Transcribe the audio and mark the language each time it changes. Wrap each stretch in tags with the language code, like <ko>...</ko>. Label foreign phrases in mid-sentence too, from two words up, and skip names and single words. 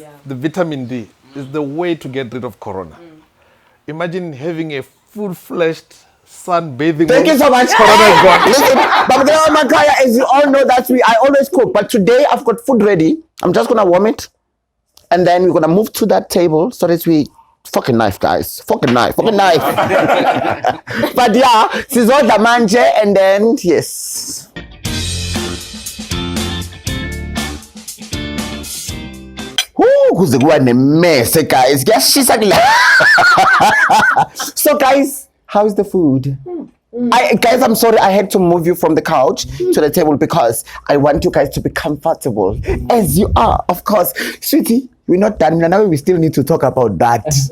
<en>The vitamin D is the way to get rid of corona. Imagine having a full-fledged sunbathing. Thank you so much. Corona is gone. Listen, as you all know, I always cook. But today I've got food ready. I'm just gonna warm it, and then we're gonna move to that table so that we fucking knife, guys. Fucking knife. But</en> <zu>sizodla manje,</zu> <en>and then yes.</en> <zu>Kuze kuba nemese,</zu> <en>guys. So guys, how's the food? Guys, I'm sorry I had to move you from the couch to the table because I want you guys to be comfortable as you are. Of course, sweetie, we're not done. Now we still need to talk about that.</en>